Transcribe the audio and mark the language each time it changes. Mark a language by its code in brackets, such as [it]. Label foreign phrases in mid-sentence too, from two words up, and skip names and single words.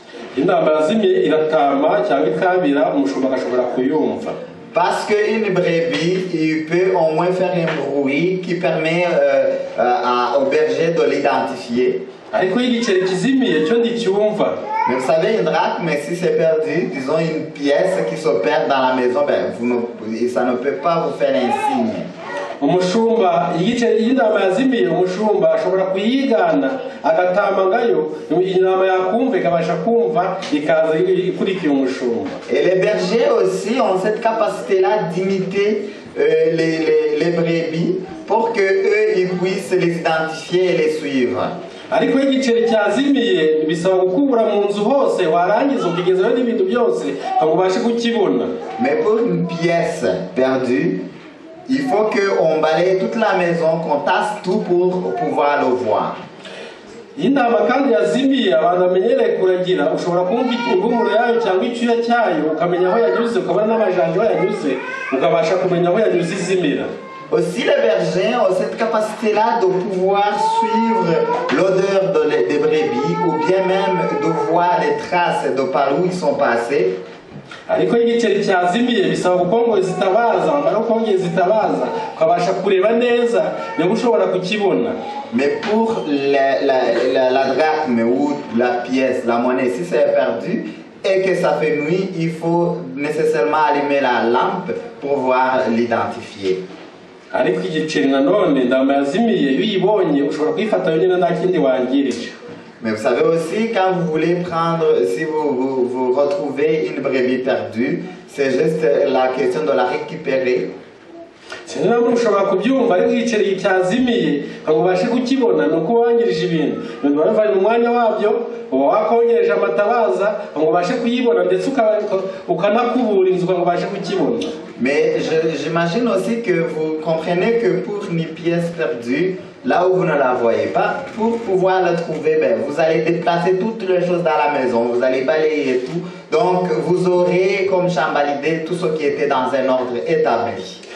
[fr] Parce qu'une brebis, il peut au moins faire un bruit qui permet au berger de l'identifier. Mais vous savez, une drachme, si c'est perdu, disons une pièce qui se perd dans la maison, ça ne peut pas vous faire un signe. [rw] umushumba igice y'intama yazimiye umushumba ashobora kuyigana agatamagayo intama yakumva ikabasha kumva ikaza ikurikiye umushumba. [fr] Et les bergers aussi ont cette capacité-là d'imiter les brebis pour que eux ils puissent les identifier et les suivre. [rw] ariko igiceri cyazimiye bisaba gukubura mu nzu hose warangiza ukigezaho n'ibintu byose ngo ubashe kukibona. [fr] Mais pour une pièce perdue, il faut qu'on balaye toute la maison, qu'on tasse tout pour pouvoir le voir. [rw] Intama kandi yazimiye abantu bamenyereye kuragira ushobora kumva impumuro yayo cyangwa icyuya cyayo ukamenya aho yanyuze ukabona n'amajanja aho yanyuze ukabasha kumenya aho yanyuze izimira. [fr] Aussi les bergers ont cette capacité-là de pouvoir suivre l'odeur des brebis ou bien même de voir les traces de par où ils sont passés. [rw] ariko igiceri cyazimiye bisaba gukongera zitabaza amara ukongera zitabaza ukabasha kureba neza niba ushobora kukibona. [fr] Mais pour la drachme ou la pièce, la monnaie, si c'est perdu et que ça fait nuit, il faut nécessairement allumer la lampe pour pouvoir l'identifier. [rw] ariko igiceri nanone ndama yazimiye iyo uyibonye ushobora kuyifata yonyine nta kindi wangirije. [fr] Mais vous savez aussi, quand vous voulez prendre, si vous retrouvez une brebis perdue, c'est juste la question de la récupérer. [rw] sinabwo ushobora kubyumva ariko igiceri cyazimiye ngo ubashe kukibona nuko wangirije ibintu bava mu mwanya wabyo uba wakongereje amatabaza ngo ubashe kuyibona ndetse ukanakubura inzu ngo ubashe kukibona. [fr] Mais j'imagine aussi que vous comprenez que pour une pièce perdue, là où vous ne la voyez pas, pour pouvoir la trouver, vous allez déplacer toutes les choses dans la maison, vous allez balayer tout. Donc vous aurez comme chambalisé tout ce qui était dans un ordre établi.